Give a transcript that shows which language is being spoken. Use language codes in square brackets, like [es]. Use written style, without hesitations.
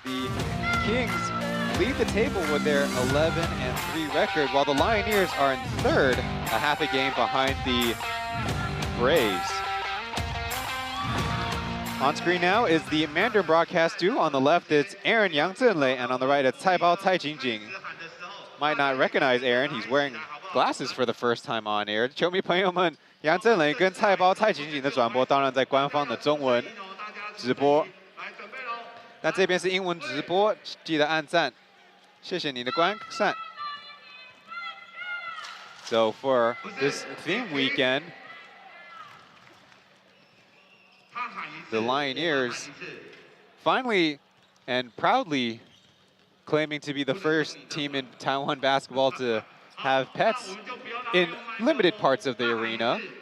[en] The Kings lead the table with their 11-3 record, while the Lioneers are in 3rd, a half a game behind the Braves. On screen now is the Mandarin broadcast duo. On the left, it's Aaron Yang Zhenlei, and on the right, it's Caibao Cai Jingjing. Might not recognize Aaron. He's wearing glasses for the first time on air. [zh] 球迷朋友们，杨振磊跟蔡包、蔡景景的转播，当然在官方的中文直播。那这边是英文直播，记得按赞，谢谢你的观看。 [en] So for this theme weekend, the Lioneers finally and proudly claiming to be the first team in Taiwan basketball to have pets in limited parts of the arena.